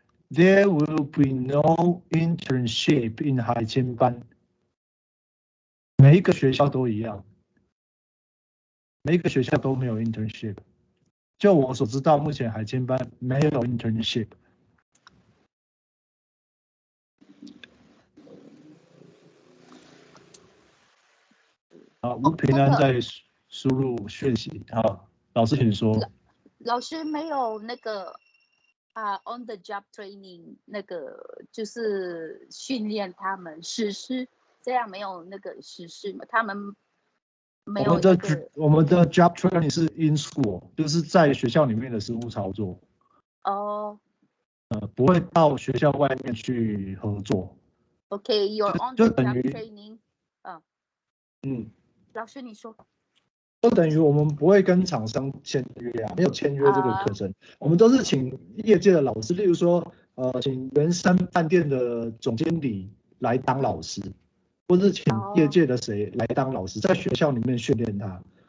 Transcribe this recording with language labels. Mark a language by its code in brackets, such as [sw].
[en] There will be no internship in 海青班。 [zh] 每一个学校都一样，每一个学校都没有 internship。就我所知道，目前海青班没有 internship。吴平安在输入讯息。好，老师请说。老师没有那个on the job training， 那个就是训练他们实施，这样没有那个实施嘛？他们没有那个。我们的 job training 是 in school， 就是在学校里面的实务操作。不会到学校外面去合作。 [en] Okay, you're on the job training。 [zh] 老师你说。就等于我们不会跟厂商签约啊，没有签约这个课程，我们都是请业界的老师，例如说，请圆山饭店的总经理来当老师，或是请业界的谁来当老师，在学校里面训练他。